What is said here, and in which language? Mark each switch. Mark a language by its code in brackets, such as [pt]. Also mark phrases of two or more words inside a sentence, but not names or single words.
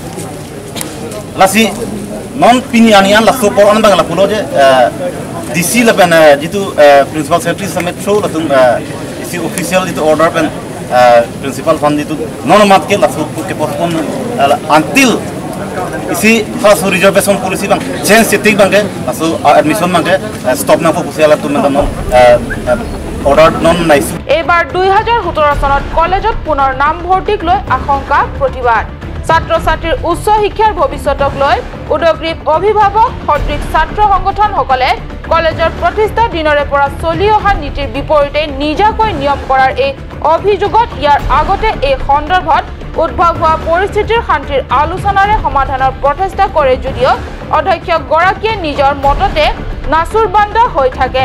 [mjw] Lasi non pinianian la support on bangla puloje DC Laban jitu [en] Principal Secretary [mjw] Summit show latung isi official itu order pen [en] Principal Fund [mjw] itu non matke la support ke [en] postpone until [mjw] isi khas [en] reservation policy [mjw] bang change setik bang ke asu admission bang ke stop na fokus ala tu mendan [as] এইবাৰ 2017 চনত কলেজত পুনৰ নাম ভৰ্তিক লৈ আশংকা প্ৰতিবাদ। ছাত্ৰ ছাত্ৰীৰ উচ্চ শিক্ষাৰ ভৱিষ্যতক লৈ উদগ্ৰীৱ অভিভাৱক সদৃশ ছাত্ৰ সংগঠনসকলে কলেজৰ প্ৰতিষ্ঠা দিনৰে পৰা চলি অহা নীতিৰ বিপৰীতে নিজাকৈ নিয়ম কৰাৰ এই অভিযোগত ইয়াৰ আগতে এই সন্দৰ্ভত উদ্ভৱ হোৱা পৰিস্থিতিৰ শান্তিৰ আলোচনাৰে সমাধানৰ প্ৰচেষ্টা কৰে যদিও অধ্যক্ষগৰাকীয়ে নিজৰ মততে নাচুৰবান্দা হৈ থাকে।